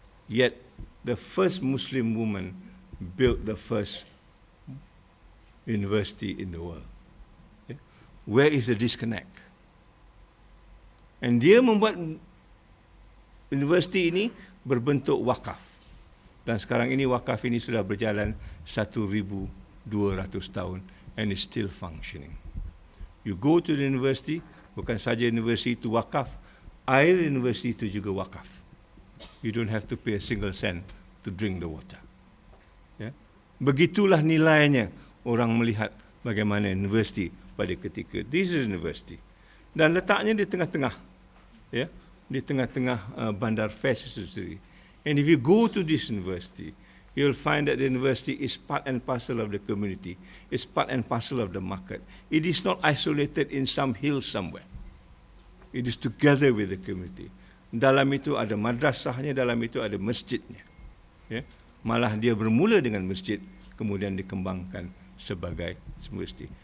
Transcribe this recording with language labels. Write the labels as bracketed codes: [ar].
[en] Yet, the first Muslim woman built the first university in the world. Okay. Where is the disconnect? [ms] And dia membuat universiti ini berbentuk wakaf. Dan sekarang ini wakaf ini sudah berjalan 1,200 tahun [en] and is still functioning. You go to the university, [ms] bukan saja universiti itu wakaf, air universiti itu juga wakaf. [en] You don't have to pay a single cent to drink the water. [ms] Ya. Begitulah nilainya orang melihat bagaimana universiti pada ketika [en] this is university. [ms] Dan letaknya di tengah-tengah, ya, di tengah-tengah bandar Fes itu sendiri. [en] And if you go to this university, you'll find that the university is part and parcel of the community. It's part and parcel of the market. It is not isolated in some hill somewhere. It is together with the community. [ms] Dalam itu ada madrasahnya, dalam itu ada masjidnya. Ya. Malah dia bermula dengan masjid, kemudian dikembangkan sebagai universiti.